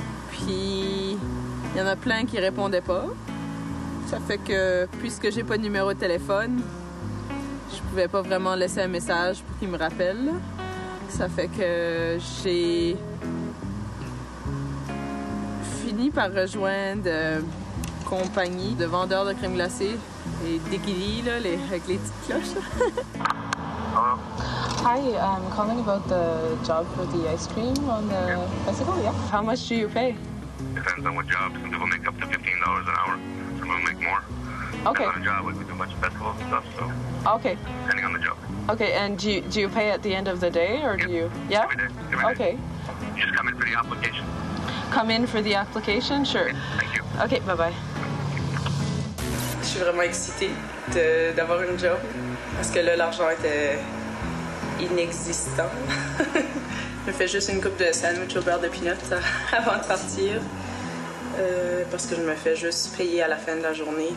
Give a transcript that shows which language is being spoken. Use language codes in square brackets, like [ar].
[fr] Puis, il y en a plein qui répondaient pas. Ça fait que, puisque j'ai pas de numéro de téléphone, je pouvais pas vraiment laisser un message pour qu'ils me rappellent. Ça fait que j'ai fini par rejoindre compagnie de vendeurs de crème glacée et d'équilibres, là, avec les petites cloches. [en] Hello. Hi, I'm calling about the job for the ice cream on the bicycle, yeah? How much do you pay? Depends on what job. Some people make up to $15 an hour. Some people make more. Okay. Depends on the job. Like we do a bunch of festivals and stuff, so Okay. depending on the job. Okay, and do you pay at the end of the day, or do you? Yeah? Every day. Every day. Okay. You just come in for the application. Come in for the application? Sure. Thank you. Okay, bye-bye. [fr] Je suis vraiment excitée d'avoir une job parce que là, l'argent était inexistant. Je me fais juste une coupe de sandwich au beurre de peanut avant de partir parce que je me fais juste payer à la fin de la journée.